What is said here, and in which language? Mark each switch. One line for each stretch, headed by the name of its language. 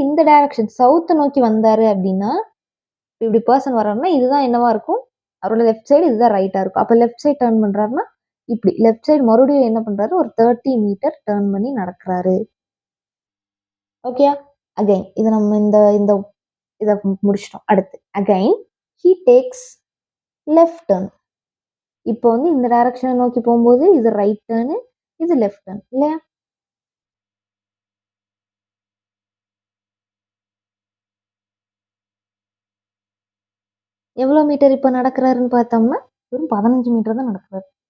Tamil: இந்த direction south நோக்கி வந்தாரு அப்படின்னா இப்படி பர்சன் வர்றாருன்னா இதுதான் என்னவா இருக்கும்? அவரோட லெஃப்ட் சைடு, இதுதான் ரைட்டா இருக்கும். அப்ப லெஃப்ட் சைடு டர்ன் பண்றாருன்னா இப்படி லெஃப்ட் சைடு மறுபடியும் என்ன பண்றாரு? ஒரு 30 மீட்டர் டர்ன் பண்ணி நடக்கிறாரு. ஓகே, அகைன் இது நம்ம இந்த இதை முடிச்சிட்டோம். அடுத்து
English: Again he takes left turn.
Tamil: இப்போ வந்து இந்த டைரக்ஷனை நோக்கி போகும்போது இது ரைட் டர்னு, இது லெஃப்ட் டர்ன் இல்லையா? எவ்வளோ மீட்டர் இப்போ நடக்கிறாருன்னு பார்த்தோம்னா வெறும் 15 மீட்டர் தான் நடக்கிறாரு.